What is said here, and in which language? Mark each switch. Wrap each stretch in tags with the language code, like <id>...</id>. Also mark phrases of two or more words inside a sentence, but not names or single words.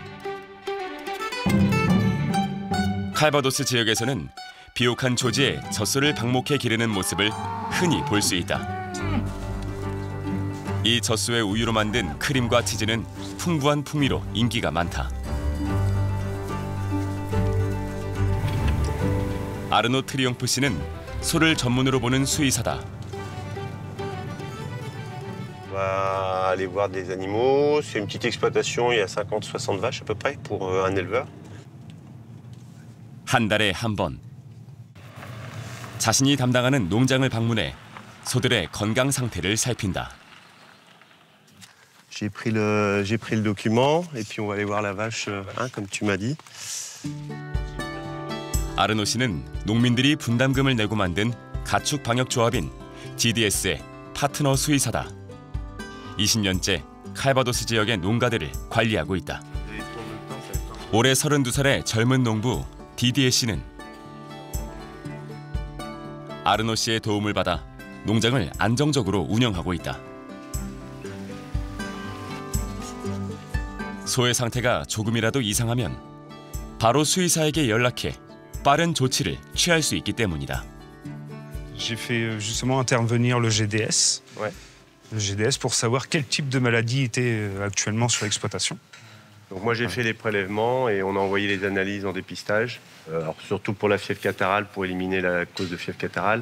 <ko>칼바도스 지역에서는 비옥한 조지에 젖소를 방목해 기르는 모습을 흔히 볼 수 있다. 이 젖소의 우유로 만든 크림과 치즈는 풍부한 풍미로 인기가 많다. 아르노 트리옹프 씨는 소를 전문으로 보는 수의사다.</ko> <fr>On va aller voir des animaux. C'est une petite exploitation, il y a 50-60 vaches à peu près pour un éleveur.</fr> <ko>한 달에 한 번. 자신이 담당하는 농장을 방문해 소들의 건강 상태를 살핀다.</ko> <fr>J'ai pris le document et puis on va aller voir la vache, comme tu m'as dit.</fr> <ko>아르노 씨는 농민들이 분담금을 내고 만든 가축 방역 조합인 GDS의 파트너 수의사다. 20년째 칼바도스 지역의 농가들을 관리하고 있다. 올해 32살의 젊은 농부 디디에 씨는 아르노 씨의 도움을 받아 농장을 안정적으로 운영하고 있다. 소의 상태가 조금이라도 이상하면 바로 수의사에게 연락해 빠른 조치를 취할 수 있기 때문이다.</ko> <fr>J'ai fait justement intervenir le GDS. Ouais. Le GDS pour savoir quel type de maladie était actuellement sur l'exploitation. Donc moi j'ai fait les prélèvements et on a envoyé les analyses en dépistage. Alors surtout pour la fièvre catarrhale, pour éliminer la cause de fièvre catarrhale.</fr>